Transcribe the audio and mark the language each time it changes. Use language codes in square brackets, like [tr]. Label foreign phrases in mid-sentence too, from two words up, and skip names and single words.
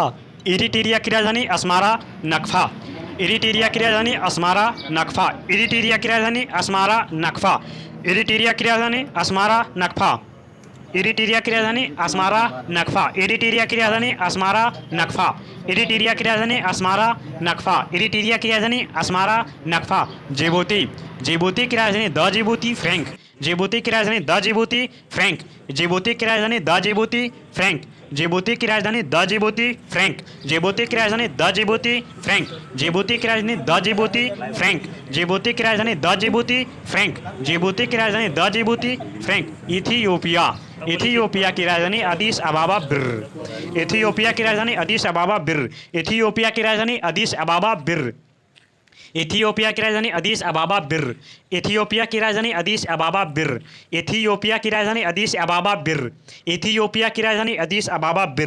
[hi] इरिट्रिया की राजधानी अस्मारा नकफा। इरिट्रिया की राजधानी अस्मारा नकफा। इरिट्रिया की राजधानी अस्मारा नकफा। इरिट्रिया की राजधानी अस्मारा नकफा। इरिट्रिया की राजधानी अस्मारा नकफा। इरिट्रिया की राजधानी अस्मारा नकफा। इरिट्रिया की राजधानी अस्मारा नकफा। इरिट्रिया की राजधानी अस्मारा नकफा। जिबूती। जिबूती की राजधानी द जिबूती फ्रैंक। जिबूती की राजधानी द जिबूती फ्रैंक। जिबूती की राजधानी द जिबूती फ्रैंक। जिबूती की राजधानी द जिबूती फ्रैंक। जिबूती की राजधानी द जिबूती फ्रैंक। जिबूती की राजधानी द जिबूती फ्रैंक। जिबूती की राजधानी द जिबूती फ्रैंक। जिबूती की राजधानी द जिबूती फ्रैंक। इथियोपिया। इथियोपिया की राजधानी अदीस अबाबा बिर। इथियोपिया की राजधानी अदीस अबाबा बिर। इथियोपिया की राजधानी अदीस अबाबा बिर। इथियोपिया की राजधानी अदीस अबाबा बिर। इथियोपिया की राजधानी अदीस अबाबा बिर। इथियोपिया की राजधानी अदीस अबाबा बिर। इथियोपिया की राजधानी अदीस अबाबा बिर।